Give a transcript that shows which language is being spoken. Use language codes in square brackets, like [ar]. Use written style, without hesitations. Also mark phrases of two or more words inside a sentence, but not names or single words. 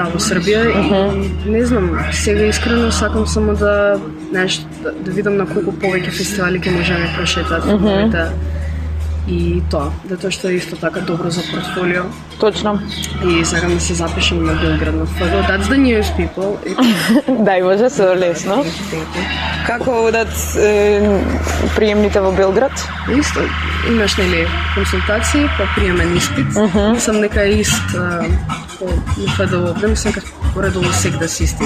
[mk] во Србија и не знам, сега искрено сакам само да, знаеш, да видам на колку повеќе фестивали ќе можеме прошетаат филмовите. И тоа, затоа што е исто така добро за портфолио. Точно. И сакам да се запишам на Белград на ФДО. [en] That's the news, people. [mk] Да, и може се лесно. Како одат приемните во Белград? Исто, имаш нели консултации, па приемен испит. Мислам дека е ист по ФДО овде, мислам дека поредово секда си исти.